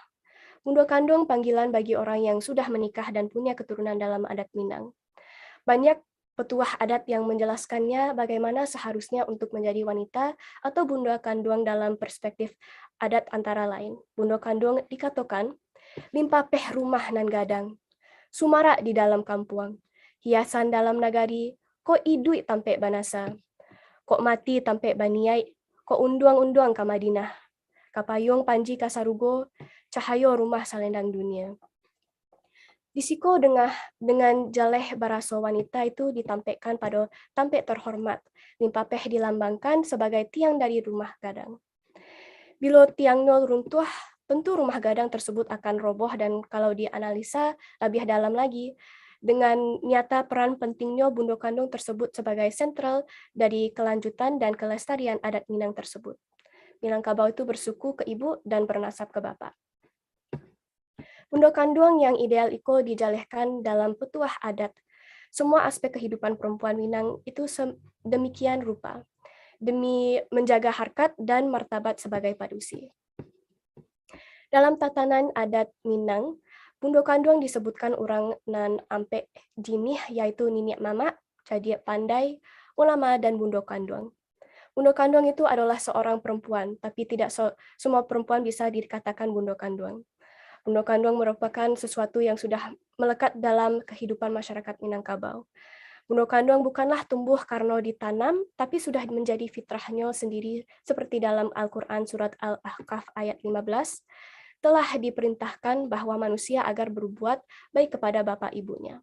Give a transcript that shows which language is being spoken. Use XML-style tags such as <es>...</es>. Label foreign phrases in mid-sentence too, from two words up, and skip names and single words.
<id>Bundo kandung panggilan bagi orang yang sudah menikah dan punya keturunan dalam adat Minang. Banyak petuah adat yang menjelaskannya bagaimana seharusnya untuk menjadi wanita atau bundo kandung dalam perspektif adat antara lain. Bundo kandung dikatakan,</id> <min>limpa peh rumah nan gadang, sumara di dalam kampuang, hiasan dalam nagari, ko idui tampe banasa, kok mati tampe baniai, kok unduang-unduang ka Madinah, kapayung panji kasarugo, cahayo rumah salendang dunia. Disiko dengan jaleh baraso</min> <id>wanita itu ditampilkan pada</id> <min>tampek terhormat.</min> <id>Limpapeh dilambangkan sebagai tiang dari rumah gadang. Bila tiangnya runtuh, tentu rumah gadang tersebut akan roboh dan kalau dianalisa lebih dalam lagi, dengan nyata peran pentingnya bundo kandung tersebut sebagai sentral dari kelanjutan dan kelestarian adat Minang tersebut. Minangkabau itu bersuku ke ibu dan bernasab ke bapak. Bundo kandung yang ideal</id> <min>iko dijalehkan</min> <id>dalam petuah adat. Semua aspek kehidupan perempuan Minang itu demikian rupa, demi menjaga harkat dan martabat sebagai padusi. Dalam tatanan adat Minang, bundo kandung disebutkan</id> <min>orang nan ampe jinih</min> <id>yaitu</id> <min>niniak mama, jadi pandai,</min> <id>ulama, dan bundo kandung. Bundo kandung itu adalah seorang perempuan, tapi tidak semua perempuan bisa dikatakan bundo kandung. Bundo kandung merupakan sesuatu yang sudah melekat dalam kehidupan masyarakat Minangkabau. Bundo kandung bukanlah tumbuh karena ditanam, tapi sudah menjadi fitrahnya sendiri seperti dalam Al-Quran surat Al-Ahqaf ayat 15, telah diperintahkan bahwa manusia agar berbuat baik kepada bapak ibunya.</id>